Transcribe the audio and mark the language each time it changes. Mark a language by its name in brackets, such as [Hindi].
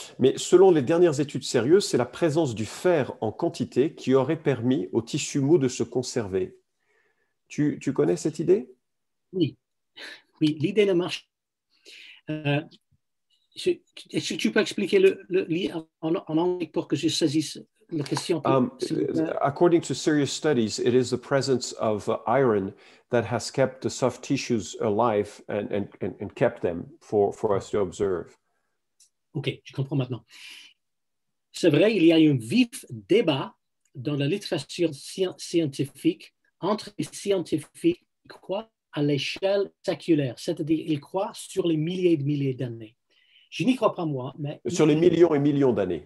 [French] Mais selon les dernières études sérieuses, c'est la présence du fer en quantité qui aurait permis au tissu mou de se conserver. Tu connais cette idée? Oui, l'idée ne marche. Est-ce que tu peux expliquer en anglais pour que je saisisse la question? [English] According to serious studies, it is the presence of iron that has kept the soft tissues alive and kept them for us to observe. [French] OK, je comprends maintenant. C'est vrai, il y a un vif débat dans la littérature scientifique entre les scientifiques qui croient à l'échelle séculaire, c'est-à-dire ils croient sur les milliers de milliers d'années. Je n'y crois pas moi, mais... Sur les millions et millions d'années.